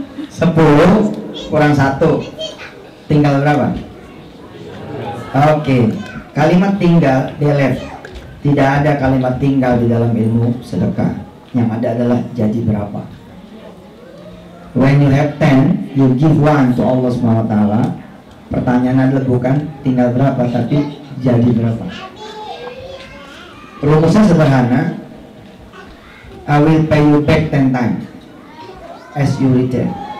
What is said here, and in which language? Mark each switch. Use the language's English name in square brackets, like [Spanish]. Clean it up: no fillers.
[Indonesian] 10 kurang 1 tinggal berapa? Oke. Kalimat tinggal delete. Tidak ada kalimat tinggal di dalam ilmu sedekah. Yang ada adalah jadi berapa. [English] When you have 10, you give 1 to Allah SWT. [Indonesian] Pertanyaan adalah bukan tinggal berapa, tapi jadi berapa. Rumusnya sederhana. [English] I will pay you back 10 times as you return.